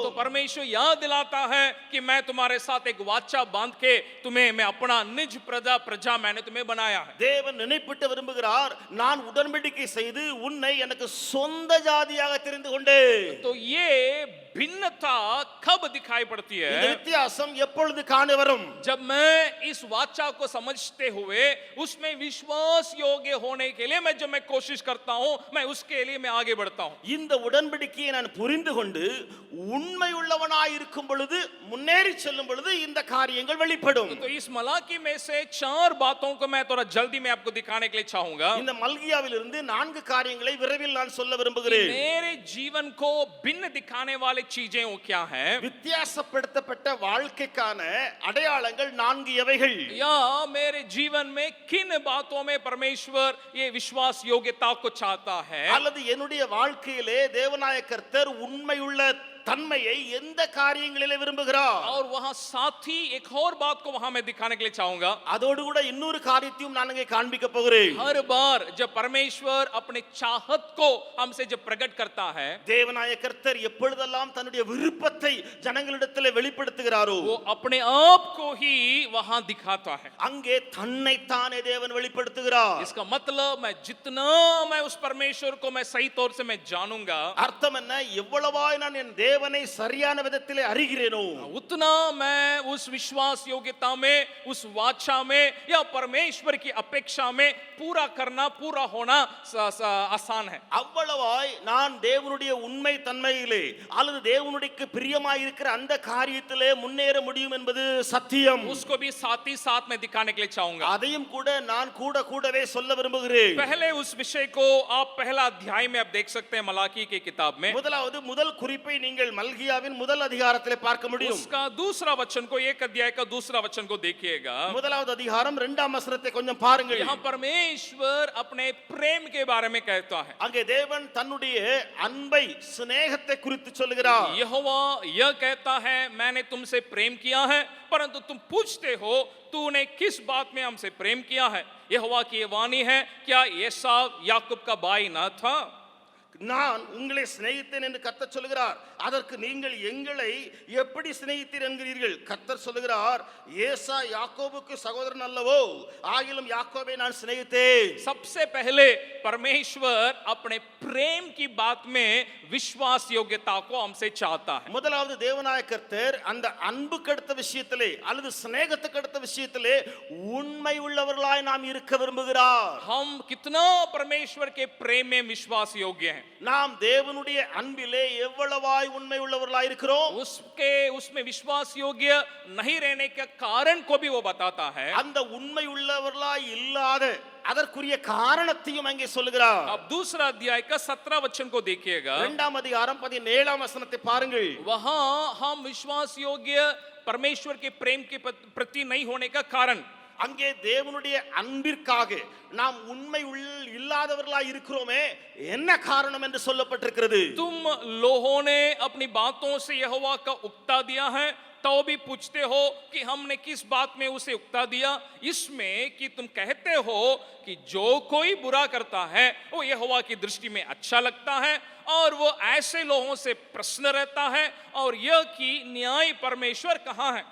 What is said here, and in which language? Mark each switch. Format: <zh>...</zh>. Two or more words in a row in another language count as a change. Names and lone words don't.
<hi>तो परमेश्वर याद दिलाता है कि मैं तुम्हारे साथ एक वाचा बांध के तुम्हें मैं अपना निज प्रजा मैंने तुम्हें बनाया है</hi> <ta>தேவன் நினைப்பிட்டு விரும்புகிறார், நான் உடன்படிக்கை செய்து உன்னை எனக்கு சொந்த ஜாதியாக தெரிந்து கொண்டேன்.</ta> <hi>तो ये भिन्नता कब दिखाई पड़ती है</hi> <ta>இந்த வித்தியாசம் எப்பொழுது காண வரும்?</ta> <hi>जब मैं इस वाचा को समझते हुए उसमें विश्वास योग्य होने के लिए जब मैं कोशिश करता हूं मैं उसके लिए मैं आगे बढ़ता हूं</hi> <ta>இந்த உடன்படிக்கையை நான் புரிந்து கொண்டு உண்மை உள்ளவனாய் இருக்கும் பொழுது, முன்னேறி செல்லும் பொழுது இந்த காரியங்கள் வெளிப்படும்.</ta> <hi>तो इस मलाकी में से 4 बातों को मैं थोड़ा जल्दी में आपको दिखाने के लिए चाहूंगा</hi> <ta>இந்த மல்கியாவிலிருந்து 4 காரியங்களை விரைவில் நான் சொல்ல விரும்புகிறேன்.</ta> <hi>मेरे जीवन को भिन्न दिखाने वाली चीजें वो क्या हैं</hi> <ta>வித்தியாசப்படுத்தப்பட்ட வாழ்க்கைக்கான அடையாளங்கள் 4 எவைகள்?</ta> <hi>या मेरे जीवन में किन बातों में परमेश्वर ये विश्वास योग्यता को चाहता है</hi> <ta>அல்லது என்னுடைய வாழ்க்கையிலே தேவனாய கர்த்தர் உண்மையுள்ள தன்மையை எந்த காரியங்களிலே விரும்புகிறார்?</ta> <hi>और वहां साथ ही एक और बात को वहां मैं दिखाने के लिए चाहूंगा</hi> <ta>அதோடு கூட இன்னொரு காரியத்தையும் நான் இங்கே காண்பிக்க போகிறேன்.</ta> <hi>हर बार जब परमेश्वर अपने चाहत को हमसे जब प्रकट करता है</hi> <ta>தேவனாய கர்த்தர் எப்பொழுதெல்லாம் தன்னுடைய விருப்பத்தை ஜனங்களிடத்திலே வெளிப்படுத்துகிறாரோ</ta> <hi>वो अपने आप को ही वहां दिखाता है</hi> <ta>அங்கே தன்னைத்தானே தேவன் வெளிப்படுத்துகிறார்.</ta> <hi>इसका मतलब मैं जितना मैं उस परमेश्वर को मैं सही तौर से मैं जानूंगा</hi> <ta>அர்த்தம் என்ன? எவ்வளவாய் நான் என் தேவனை சரியான விதத்திலே அறிகிறேனோ</ta> <hi>उतना मैं उस विश्वास योग्यता में उस वाचा में या परमेश्वर की अपेक्षा में पूरा करना पूरा होना आसान है</hi> <ta>அவ்வளவாய் நான் தேவனுடைய உண்மை தன்மையிலே அல்லது தேவனுடைய பிரியமாய் இருக்கிற அந்த காரியத்திலே முன்னேற முடியும் என்பது சத்தியம்.</ta> <hi>उसको भी साथ ही साथ में दिखाने के लिए चाहूंगा</hi> <ta>அதையும் கூட நான் கூடவே சொல்ல விரும்புகிறேன்.</ta> <hi>पहले उस विषय को आप पहला अध्याय में आप देख सकते हैं मलाकी की किताब में</hi> <ta>முதலாவது முதல் குறிப்பை நீங்கள் மல்கியாவின் முதல் அதிகாரத்திலே பார்க்க முடியும்.</ta> <hi>उसका दूसरा वचन को एक अध्याय का दूसरा वचन को देखिएगा</hi> <ta>முதலாவது அதிகாரம் 2ஆம் வசனத்தை கொஞ்சம் பாருங்கள்.</ta> <hi>यहाँ परमेश्वर अपने प्रेम के बारे में कहता है</hi> <ta>அங்கே தேவன் தன்னுடைய அன்பை சிநேகத்தை குறித்து சொல்கிறார்.</ta> <hi>यहोवा यह कहता है मैंने तुमसे प्रेम किया है परंतु तुम पूछते हो तूने किस बात में हमसे प्रेम किया है यहोवा की ये वाणी है क्या एसाव याकूब का भाई न था</hi> <ta>நான் உங்களை சிநேகித்தேன் என்று கர்த்தர் சொல்கிறார். அதற்கு நீங்கள் எங்களை எப்படி சிநேகித்தீர் என்கிறீர்கள்? கர்த்தர் சொல்கிறார், ஏசா யாக்கோபுக்கு சகோதரன் அல்லவோ, ஆகிலும் யாக்கோபை நான் சிநேகித்தேன்.</ta> <hi>सबसे पहले परमेश्वर अपने प्रेम की बात में विश्वास योग्यता को हमसे चाहता है.</hi> <ta>முதலாவது தேவனாய கர்த்தர் அந்த அன்புக்கு அடுத்த விஷயத்திலே அல்லது சிநேகத்துக்கு அடுத்த விஷயத்திலே உண்மை உள்ளவர்களாய் நாம் இருக்க விரும்புகிறார்.</ta> <hi>हम कितना परमेश्वर के प्रेम में विश्वास योग्य हैं</hi> <ta>நாம் தேவனுடைய அன்பிலே எவ்வளவாய் உண்மை உள்ளவர்களாய் இருக்கிறோம்?</ta> <hi>उसमें विश्वास योग्य नहीं रहने का कारण को भी वो बताता है.</hi> <ta>அந்த உண்மை உள்ளவர்களாய் இல்லாத அதற்குரிய காரணத்தையும் அங்கே சொல்கிறார்.</ta> <hi>अब दूसरा अध्याय का 17 वचन को देखिएगा.</hi> <ta>2ஆம் அதிகாரம் 17ஆம் வசனத்தை பாருங்கள்.</ta> <hi>वहां हम विश्वास योग्य परमेश्वर के प्रेम के प्रति नहीं होने का कारण</hi> <ta>அங்கே தேவனுடைய அன்பிற்காக நாம் உண்மை இல்லாதவர்களாய் இருக்கிறோமே, என்ன காரணம் என்று சொல்லப்பட்டிருக்கிறது.</ta> <hi>तुम लोगों ने अपनी बातों से यहोवा का उक्ता दिया है तो भी पूछते हो कि हमने किस बात में उसे उकता दिया, इसमें कि तुम कहते हो कि जो कोई बुरा करता है वो यहोवा की दृष्टि में अच्छा लगता है और वो ऐसे लोगों से प्रसन्न रहता है, और यह कि न्याय परमेश्वर कहाँ है।</hi>